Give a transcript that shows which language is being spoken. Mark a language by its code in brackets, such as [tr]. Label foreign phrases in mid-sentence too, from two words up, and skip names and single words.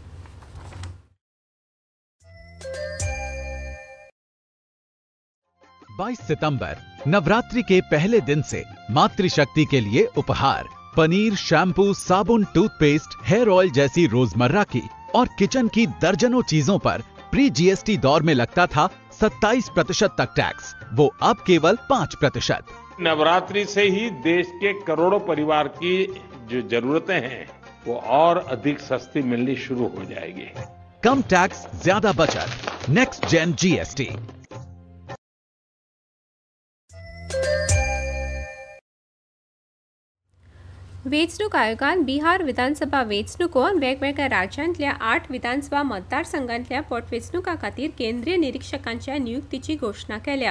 [hi] 22 सितंबर नवरात्रि के पहले दिन से मातृशक्ति के लिए उपहार पनीर, शैम्पू, साबुन, टूथपेस्ट, हेयर ऑयल जैसी रोजमर्रा की और किचन की दर्जनों चीजों पर [en] pre GST [hi] दौर में लगता था 27% तक टैक्स, वो अब केवल 5%। नवरात्रि से ही देश के करोड़ों परिवार की जो जरूरतें हैं वो और अधिक सस्ती मिलनी शुरू हो जाएगी। कम टैक्स, ज्यादा बचत। [en] next gen GST. [kok] वेंचणूक आयोगान बिहार विधानसभा वेंचणुको वेगवेगळ्या राज्यांतल्या 8 विधानसभा मतदारसंघांतल्या पोटवेंचणुका खातीर केंद्रीय निरीक्षकांच्या नियुक्तीची घोषणा केल्या।